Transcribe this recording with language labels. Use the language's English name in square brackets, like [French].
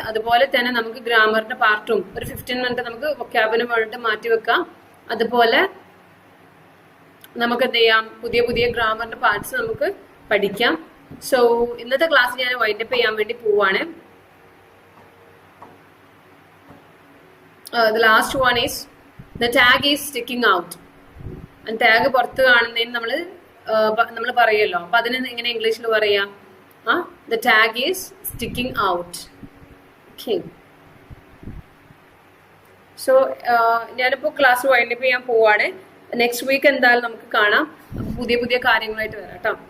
[Malayalam] അതുപോലെ തന്നെ നമുക്ക് ഗ്രാമറിന്റെ പാർട്ടും ഒരു 15 മിനിറ്റ് നമുക്ക് വൊക്കാബുലറി വേണ്ടിട്ട് മാറ്റി വെക്കാം. അതുപോലെ നമുക്ക് എന്ത് ചെയ്യാം, പുതിയ ഗ്രാമറിന്റെ പാർട്സ് നമുക്ക് പഠിക്കാം. സോ ഇന്നത്തെ ക്ലാസ് ഞാൻ വൈൻഡപ്പ് ചെയ്യാൻ വേണ്ടി പോവാണ്. [English] The last one is the tag is sticking out. [Malayalam] Tag പുറത്ത് കാണുന്നതിന് നമ്മൾ പറയുമല്ലോ, അപ്പൊ അതിന് എങ്ങനെ ഇംഗ്ലീഷിൽ പറയാം? [English] The tag is sticking out. Okay. [Malayalam] So ഞാനിപ്പോ ക്ലാസ് വൈൻഡപ്പ് ചെയ്യാൻ പോവാണ്. നെക്സ്റ്റ് വീക്ക് എന്തായാലും നമുക്ക് കാണാം, പുതിയ കാര്യങ്ങളായിട്ട് വരാം കേട്ടോ.